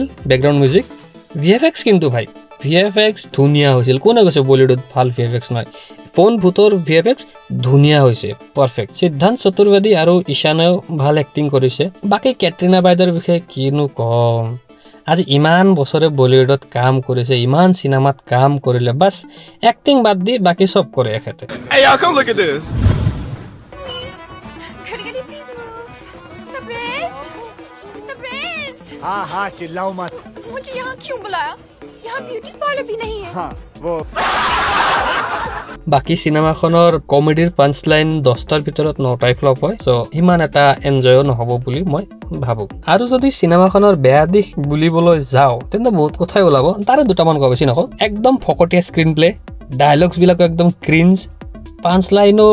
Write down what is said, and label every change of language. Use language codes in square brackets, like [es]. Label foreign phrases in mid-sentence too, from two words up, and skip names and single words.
[en] background music VFX [as] কিন্তু ভাই ভিএফএক্স ধুনীয়া হৈছিল কোনে কৈছে বলিউডত ভাল ভিএফএক্স নহয় ফোন ভূতৰ ভিএফএক্স ধুনীয়া হৈছে পাৰফেক্ট সিদ্ধান্ত চতুৰ্বেদী আৰু ঈশানেও ভাল এক্টিং কৰিছে বাকি কেটৰিনা বাইদেউৰ বিষয়ে কিনো কম আজি ইমান বছৰে বলিউডত কাম কৰিছে ইমান সিনেমাত কাম কৰিলে বাস এক্টিং বাদ দি বাকি সব কৰে এখেতে [en] Hey, y'all, come look at this. [hi] हाँ हाँ चिल्लाओ मत मुझे यहाँ क्यों बुलाया यहाँ ब्यूटी पार्लर भी नहीं है हाँ वो [as] বাকি সিনেমাখনৰ কমেডিৰ [en] punch line [as] 10টাৰ ভিতৰত 9টাই ফ্লপ হয় সো ইমান এটা এনজয়ও নহব বুলি মই ভাবো আৰু যদি সিনেমাখনৰ বেয়া দিশ বুলিবলৈ যাও তেন্তে বহুত কথাই ওলাব তাৰে দুটামান কওঁ বেছি নকওঁ একদম ফকটীয়া [en] screen play [as] ডায়লগছ বিলাক একদম ক্ৰিঞ্জ পাঁচ লাইনো